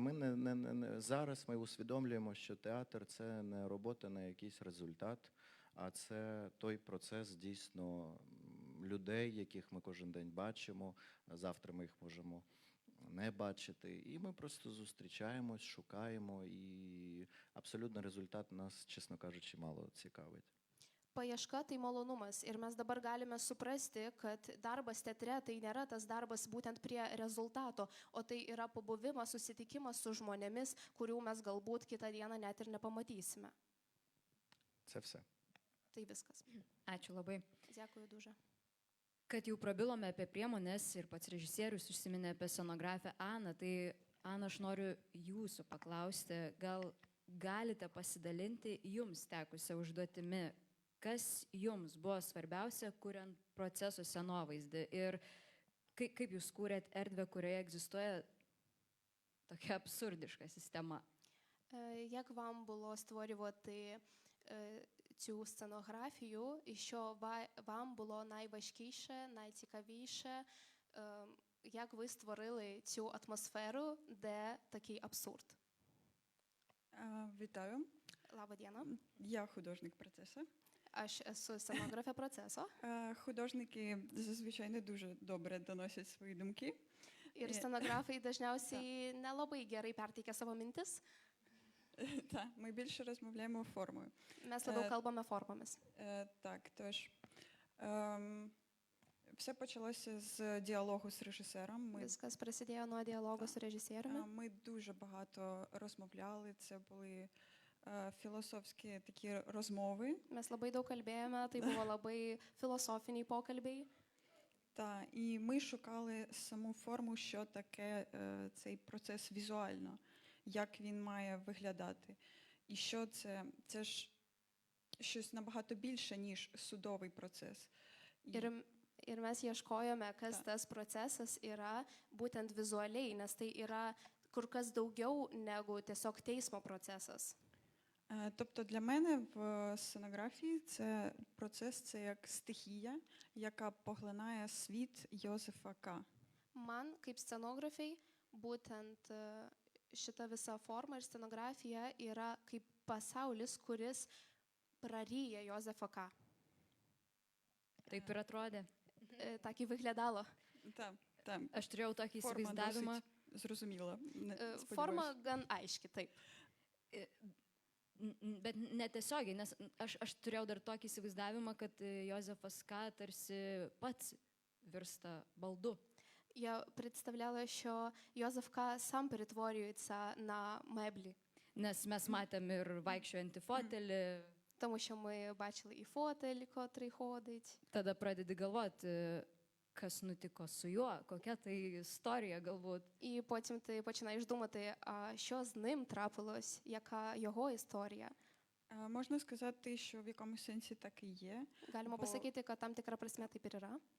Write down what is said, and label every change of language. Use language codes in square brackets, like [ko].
[uk] Ми зараз ми усвідомлюємо, що театр це не робота на якийсь результат, а це той процес дійсно людей, яких ми кожен день бачимо. Завтра ми їх можемо не бачити. І ми просто зустрічаємось, шукаємо, і абсолютно результат нас, чесно кажучи, мало цікавить. [lt] Paieška tai malonumas ir mes dabar galime suprasti, kad darbas teatre tai nėra tas darbas būtent prie rezultato, o tai yra pabuvimas, susitikimas su žmonėmis, kurių mes galbūt kitą dieną net ir nepamatysime. [uk] Це все. [lt] Tai viskas. Ačiū labai. [uk] Dėkui duža. [lt] Kad jau prabilome apie priemonės ir pats režisierius užsiminė apie scenografę Aną, tai Ana, aš noriu jūsų paklausti, gal galite pasidalinti jums tekusią užduotimi, kas jums buvo svarbiausia, kuriant proceso scenovaizdį ir kaip jūs kūrėt erdvę, kurioje egzistuoja tokia absurdiška sistema. [uk] Як вам було створювати цю сценографію і що вам було найважкіше, найцікавіше, як ви створили цю атмосферу, де такий абсурд? Вітаю, [lt] Лаба Діана. [uk] я художник процесу. [lt] Aš esu scenografė proceso. [uk] Художники зазвичай не дуже добре доносять свої думки. [lt] Ir scenografai dažniausiai nelabai gerai perteikia savo mintis. [uk] Так, ми більше розмовляємо формою. [lt] Mes labiau kalbame formomis. [uk] Так, тож все почалося з діалогу з режисером. [lt] Viskas prasidėjo nuo dialogo su režisieriumi. [uk] Ми дуже багато розмовляли, це були філософські такі розмови. [lt] Mes labai daug kalbėjome, tai buvo labai filosofiniai pokalbiai. [uk] Так, і ми шукали саму форму, що таке цей процес візуально, як він має виглядати. І що це? Це ж щось набагато більше, ніж судовий процес. [lt] Ir mes ieškojome, kas tas procesas yra būtent vizualiai, nes tai yra kur kas daugiau negu tiesiog teismo procesas. [uk] Тобто для мене в сценографії це процес, це як стихія, яка поглинає світ Йозефа К. [lt] Man, kaip scenografijai, būtent šita visa forma ir scenografija yra kaip pasaulis, kuris praryja Jozefą K. Taip ir atrodė. [uk] Так і виглядало. Так, так. [lt] Aš turėjau tokį [uk] Форма [lt] įsivaizdavimą. [uk] досить зрозуміла. [lt] Forma gan aiški, taip. Bet netiesiogiai, nes aš turėjau dar tokį įsivaizdavimą, kad Jozefas K. tarsi pats virsta балду. [uk] Я представляла, що Йозеф К. сам перетворюється на меблі. [lt] Nes mes matėm ir vaikščiojantį fotelį, [uk] Тому що ми бачили і фотель, котрий ходить. [lt] tada pradedi galvoti, kas nutiko su juo, kokia tai istorija galbūt. [uk] І потім ти починаєш думати, а що з ним трапилось, яка його історія. Можна сказати, що в якомусь сенсі так і є. [lt] Galima pasakyti, kad tam tikra prasme taip ir yra.